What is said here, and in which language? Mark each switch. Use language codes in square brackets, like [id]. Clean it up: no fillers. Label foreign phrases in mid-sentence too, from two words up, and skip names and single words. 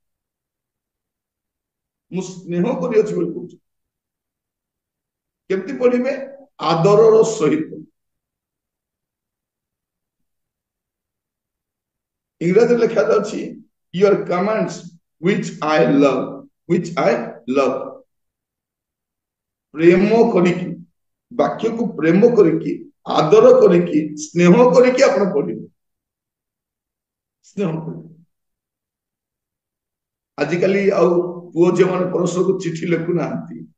[or] ମୁଁ ସ୍ନେହ କରିଅଛି ବୋଲି କହୁଛି। କେମିତି ପଢିବେ? ଆଦରର ସହିତ। ଇଂରାଜୀରେ ଲେଖାଯାଉଛି [en] your commands which I love। [or] ପ୍ରେମ କରିକି, ବାକ୍ୟକୁ ପ୍ରେମ କରିକି, ଆଦର କରିକି, ସ୍ନେହ କରିକି ଆପଣ ପଢିବେ। ସ୍ନେହ କରିକି। ଆଜିକାଲି ଆଉ ପୁଅ ଝିଅ ମାନେ ପରସ୍ପରକୁ ଚିଠି ଲେଖୁନାହାନ୍ତି।